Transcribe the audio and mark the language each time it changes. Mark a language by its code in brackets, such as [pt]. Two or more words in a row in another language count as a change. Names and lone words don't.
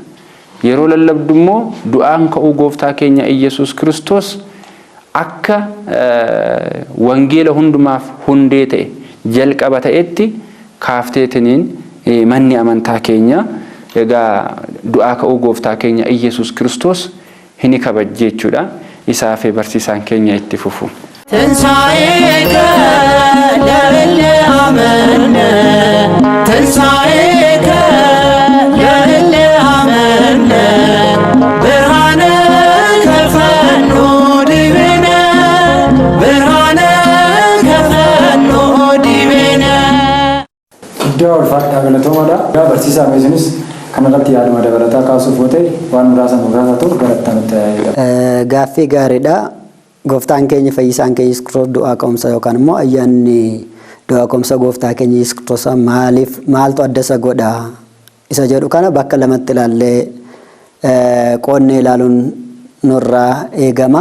[om] Yeroo lallabdu immoo du'aan ka'uu gooftaa keenya Iyesuus Kiristoos akka wangeela hundumaaf hundee ta'e jalqaba ta'etti kaafteetiniin manni amantaa keenya egaa du'aa ka'uu gooftaa keenya Iyesuus Kiristoos hin kabajje jechuudha. Isaaf barsiisaan keenya itti fufu. [gez] ትንሣኤከ ለእለ አመነ ትንሣኤከ ለእለ አመነ ብርሃነ ከፈኖ ዲቤነ ብርሃነ ከፈኖ ዲቤነ [om] Iddoo ulfaadhaa galatoomaadha. Barsiisaa meesinis kanarratti yaaduma dabalataa kaasuuf yoo ta'e waan muraasa ta'uuf galattaa nutti tajaajila. Gaaffii gaariidha. Gooftaan keenya fayyisaan keenya Yesuus Kiristoos du'aa ka'umsa yookaan immoo ayyaanni du'aa ka'umsa gooftaa keenya Yesuus Kiristoos maaltu adda isa godha isa jedhu kana bakka lamatti ilaallee qoonnee ilaaluun nurraa eegama.